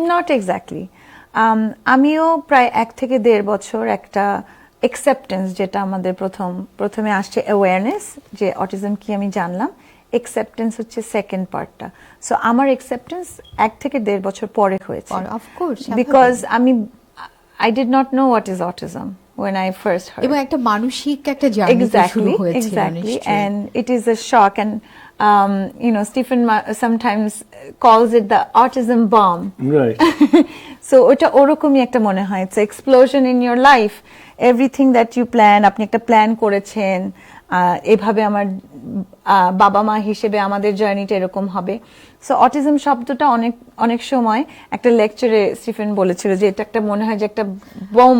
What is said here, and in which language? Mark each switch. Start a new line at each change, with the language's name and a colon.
English: Not exactly.
Bangla: আমিও প্রায় 1 থেকে 1.5 বছর একটা অ্যাকসেপ্টেন্স, যেটা আমাদের প্রথমে আসছে অ্যাওয়ারনেস যে অটিজম কি আমি জানলাম, অ্যাকসেপ্টেন্স হচ্ছে সেকেন্ড পার্টটা। সো আমার অ্যাকসেপ্টেন্স 1 থেকে 1.5 বছর পরে হয়েছে,
English: of course,
Bangla: because
English: I did not know what is autism when I first heard.
Bangla: এবং একটা মানসিক একটা জার্নি শুরু হয়েছিল নিশ্চয়ই।
English: And it is a shock, and Stephen sometimes calls it the autism bomb. Right.
Bangla: So ওটা ওরকমই একটা মনে হয়,
English: it's an explosion in your life, everything that you plan,
Bangla: আপনি একটা প্ল্যান করেছেন এভাবে আমার বাবা মা হিসেবে আমাদের জার্নিটা এরকম হবে। সো অটিজম শব্দটা অনেক সময় একটা লেকচারে স্টিফেন বলেছিল যে এটা একটা মনে হয় যে একটা বম,